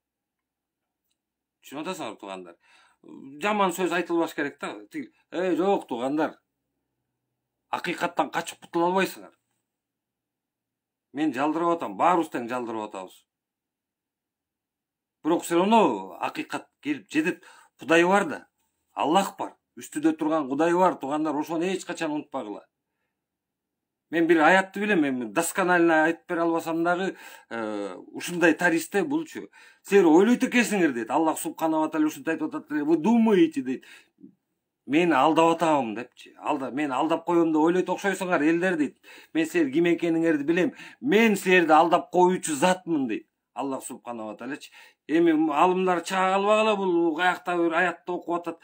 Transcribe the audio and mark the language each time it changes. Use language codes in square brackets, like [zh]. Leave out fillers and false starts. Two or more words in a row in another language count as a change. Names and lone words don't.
[ky] Түшүнүп атасыңар туугандар. Жаман сөз айтылбаш керек да. Жок туугандар. Акыйкаттан качып кутула албайсыңар. Мен жалдырып атам, баарыбыз тең жалдырып атабыз. Бирок [ru] все равно [ky] акыйкат келип жетет. Кудай бар да, Аллах бар. Үстүдө турган Кудай бар, туугандар, ошону эч качан унутпагыла. Мен бир аятты билем, мен досконально айтып бере албасам дагы, ушундай таристе булчу. Силер ойлойт экенсиңер дейт. [ar] الله سبحانه و تعالى [ky] ушундай айтып атат, [ru] вы думаете дейт. [ky] Мени алдап атам депчи. Мен алдап коем деп ойлойт окшойсуңар элдер дейт. Мен силер ким экениңерди билем. Мен силерди алдап коюучу затмын дейт. [ar] الله سبحانه و تعالى. [ky] Эми алымдар чыга калбагыла, бул каякта бир аятты окуп атат.